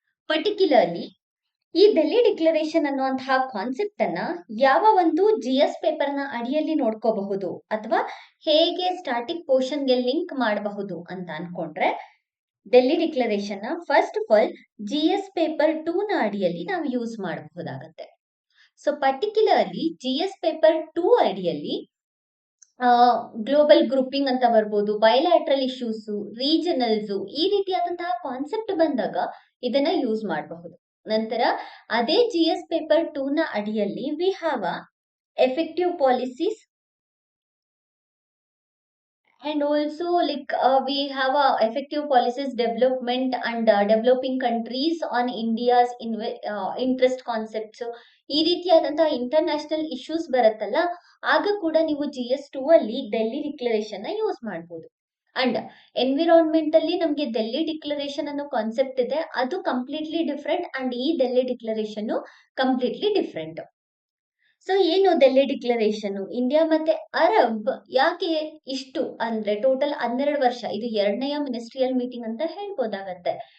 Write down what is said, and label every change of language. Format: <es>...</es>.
<kn>Particularly ಈ Delhi declaration ಅನ್ನುವಂತಹ concept ಅನ್ನ ಯಾವ ಒಂದು GS ಪೇಪರ್ ನ ಅಡಿಯಲ್ಲಿ ನೋಡ್ಕೋಬಹುದು ಅಥವಾ ಹೇಗೆ ಸ್ಟಾಟಿಕ್ ಪೋರ್ಷನ್ ಗೆ ಲಿಂಕ್ ಮಾಡಬಹುದು ಅಂತ ಅನ್ಕೊಂಡ್ರೆ ಡೆಲ್ಲಿ ಡಿಕ್ಲರೇಷನ್ ನ first of all GS paper 2 ನ ಅಡಿಯಲ್ಲಿ ನಾವು use ಮಾಡಬಹುದಾಗತ್ತೆ. So particularly GS paper 2 ಅಡಿಯಲ್ಲಿ ಗ್ಲೋಬಲ್ ಗ್ರೂಪಿಂಗ್ ಅಂತ ಬರ್ಬೋದು, ಬಯಲ್ಯಾಟ್ರಲ್ ಇಶ್ಯೂಸ್, ರೀಜನಲ್ಸ್, ಈ ರೀತಿಯಾದಂತಹ ಕಾನ್ಸೆಪ್ಟ್ ಬಂದಾಗ ಇದನ್ನ ಯೂಸ್ ಮಾಡಬಹುದು. ನಂತರ ಅದೇ GS ಪೇಪರ್ 2 ನ ಅಡಿಯಲ್ಲಿ</kn> <en>We have effective policies and also we have effective policies development and developing countries on India's interest concepts.</en> <kn>ಈ ರೀತಿಯಾದಂತಹ ಇಂಟರ್ನ್ಯಾಷನಲ್ ಇಶ್ಯೂಸ್ ಬರುತ್ತಲ್ಲ, ಆಗ ಕೂಡ ನೀವು GS2 ಅಲ್ಲಿ ಡೆಲ್ಲಿ ಡಿಕ್ಲರೇಷನ್ ನ ಯೂಸ್ ಮಾಡಬಹುದು. ಅಂಡ್ ಎನ್ವಿರಾನ್ಮೆಂಟ್ ಅಲ್ಲಿ ನಮ್ಗೆ ಡೆಲ್ಲಿ ಡಿಕ್ಲರೇಷನ್ ಅನ್ನೋ ಕಾನ್ಸೆಪ್ಟ್ ಇದೆ, ಅದು ಕಂಪ್ಲೀಟ್ಲಿ ಡಿಫ್ರೆಂಟ್. ಅಂಡ್ ಈ Delhi declaration completely different. So ಏನು ಡೆಲ್ಲಿ ಡಿಕ್ಲರೇಷನ್, ಇಂಡಿಯಾ ಮತ್ತೆ ಅರಬ್ ಯಾಕೆ ಇಷ್ಟು ಅಂದ್ರೆ ಟೋಟಲ್ 12 ವರ್ಷ, ಇದು ಎರಡನೆಯ ಮಿನಿಸ್ಟ್ರಿಯಲ್ ಮೀಟಿಂಗ್ ಅಂತ ಹೇಳ್ಬೋದಾಗತ್ತೆ.</kn>